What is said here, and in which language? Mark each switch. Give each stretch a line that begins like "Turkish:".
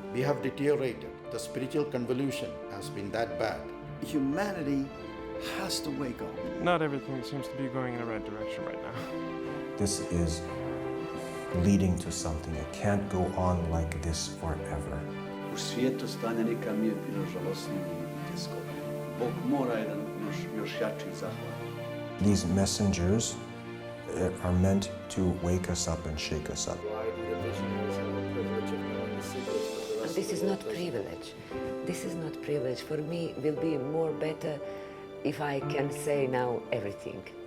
English: We have deteriorated. The spiritual convolution has been that bad. Humanity has to wake up. Not everything seems to be going in the right direction right now. This is leading to something. It can't go on like this forever.
Croatian: U svijetu stanje nikad nije bilo žalosnije i teško. Bog mora jedan još jači zahvat.
English: These messengers are meant to wake us up and shake us up. This is not privilege. This is not privilege. For me, will be more better if I can say now everything.